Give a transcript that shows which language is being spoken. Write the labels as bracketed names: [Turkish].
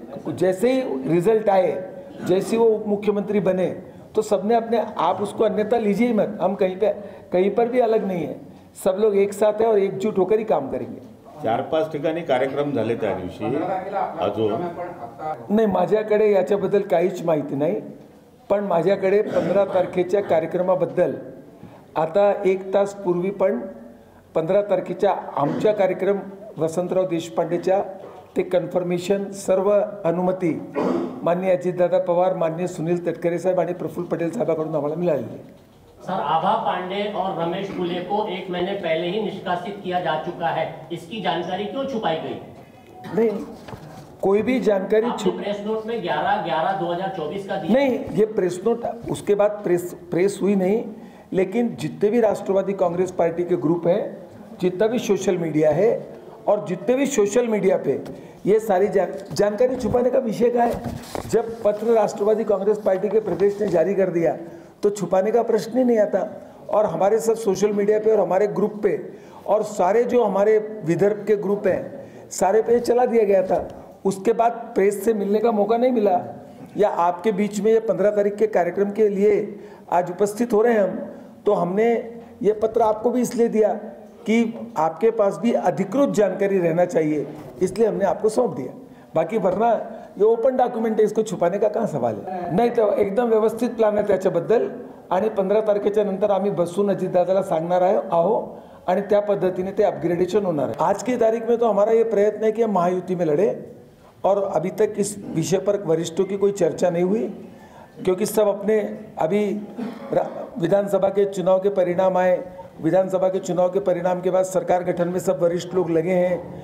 [Hindi] जैसे ही रिजल्ट आए, जैसे वो उप मुख्यमंत्री बने तो सबने अपने आप उसको अन्यथा लीजिए मत। हम कहीं पर भी अलग नहीं है, सब लोग एक साथ है और एकजुट होकर ही काम करेंगे। [Marathi] 4-5 ठिकाणी कार्यक्रम झाले त्या दिवशी अजून नाही, माझ्याकडे याच्याबद्दल काहीच माहिती नाही, पण माझ्याकडे 15 तारखेच्या कार्यक्रमाबद्दल आता 1 तास पूर्वी पण 15 तारखेच्या आमच्या कार्यक्रम वसंतराव देशपांडेच्या ते कन्फर्मेशन, सर्व अनुमती माननीय अजितदादा पवार, माननीय सुनील तटकरे साहेब आणि प्रफुल्ल पटेल साहेबांकडून आम्हाला मिळालेली आहे। [Hindi] सर, आभा पांडे और रमेश फुले को 1 महीने पहले ही निष्कासित किया जा चुका है, इसकी जानकारी क्यों छुपाई गई? नहीं, कोई भी जानकारी प्रेस नोट में 11/11/2024 का दिया। नहीं, ये प्रेस नोट उसके बाद प्रेस हुई नहीं, लेकिन जितने भी राष्ट्रवादी कांग्रेस पार्टी के ग्रुप हैं, जितना भी सोशल मीडिया है और जितने भी सोशल मीडिया पे ये सारी जानकारी छुपाने का विषय क्या है? जब पत्र राष्ट्रवादी कांग्रेस पार्टी के प्रदेश ने जारी कर दिया तो छुपाने का प्रश्न ही नहीं आता। और हमारे सब सोशल मीडिया पे और हमारे ग्रुप पे और सारे जो हमारे विदर्भ के ग्रुप हैं सारे पे चला दिया गया था। उसके बाद प्रेस से मिलने का मौका नहीं मिला, या आपके बीच में ये 15 तारीख के कार्यक्रम के लिए आज उपस्थित हो रहे हैं हम, तो हमने ये पत्र आपको भी इसलिए दिया कि आपके पास भी अधिकृत जानकारी रहना चाहिए, इसलिए हमने आपको सौंप दिया। बाकी वरना ये ओपन डॉक्युमेंट है, इसको छुपाने का [Marathi] काय सवाल आहे? नाही, तर एकदम व्यवस्थित प्लॅन आहे त्याच्याबद्दल आणि 15 तारखेच्या नंतर आम्ही बसून अजितदादाला सांगणार आहो आणि त्या पद्धतीने ते अपग्रेडेशन होणार आहे। [Hindi] आज की तारीख में तो हमारा ये प्रयत्न है कि हम महायुति में लड़े, और अभी तक इस विषय पर वरिष्ठों की कोई चर्चा नहीं हुई, क्योंकि सब अपने अभी विधानसभा के चुनाव के परिणाम आए, विधानसभा के चुनाव के परिणाम के बाद सरकार गठन में सब वरिष्ठ लोग लगे हैं।